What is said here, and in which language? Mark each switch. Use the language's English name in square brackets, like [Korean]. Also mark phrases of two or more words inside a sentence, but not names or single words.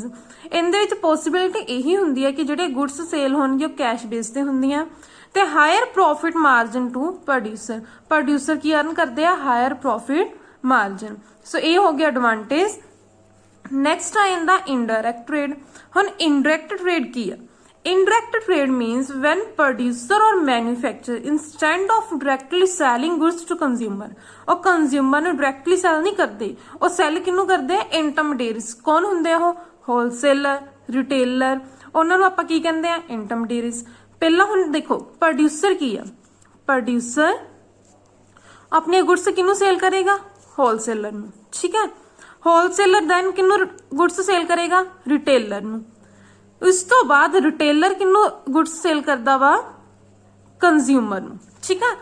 [Punjabi] ਇਹਦੇ ਵਿੱਚ ਪੋਸੀਬਿਲਿਟੀ ਇਹੀ ਹੁੰਦੀ ਹੈ ਕਿ ਜਿਹੜੇ [English] goods sell [Punjabi] ਹੋਣਗੇ ਉਹ [English] cash base [Punjabi] ਤੇ ਹੁੰਦੀਆਂ ਤੇ [English] higher profit margin to producer. [Punjabi] ਪ੍ਰੋਡਿਊਸਰ ਕੀ ਅਰਨ ਕਰਦੇ ਆ? [English] higher profit margin. [Punjabi] ਸੋ ਇਹ ਹੋ ਗਿਆ ਐਡਵਾਂਟੇਜ। ਨੈਕਸਟ ਆ ਜਾਂਦਾ [English] indirect trade. [Punjabi] ਹੁਣ [English] indirect trade [Punjabi] ਕੀ ਆ? [English] Indirect trade means when producer or manufacturer instead of directly selling goods to consumer, [Punjabi] ਉਹ consumer ਨੂੰ directly sell ਨਹੀਂ ਕਰਦੇ, ਉਹ sell ਕਿਹਨੂੰ ਕਰਦੇ ਆ? [English] Intermediaries। [Punjabi] ਕੌਣ ਹੁੰਦੇ ਆ ਉਹ? [English] Wholesaler, retailer, [Punjabi] ਉਹਨਾਂ ਨੂੰ ਆਪਾਂ ਕੀ ਕਹਿੰਦੇ ਆ? Intermediaries। ਪਹਿਲਾਂ ਹੁਣ ਦੇਖੋ ਪ੍ਰੋਡਿਊਸਰ ਕੀ ਆ, ਪ੍ਰੋਡਿਊਸਰ ਆਪਣੇ ਗੁड्स ਕਿਹਨੂੰ ਸੇਲ ਕਰੇਗਾ, ਹੋਲਸੇਲਰ ਨੂੰ, ਠੀਕ ਹੈ। [English] wholesaler then [Punjabi] ਕਿਹਨੂੰ ਗੁड्स ਸੇਲ ਕਰੇਗਾ, ਰਿਟੇਲਰ ਨੂੰ। ਇਸ ਤੋਂ ਬਾਅਦ ਰਿਟੇਲਰ ਕਿਹਨੂੰ [English] goods sell [Punjabi] ਕਰਦਾ ਵਾ, ਕੰਜ਼ਿਊਮਰ ਨੂੰ, ਠੀਕ ਆ।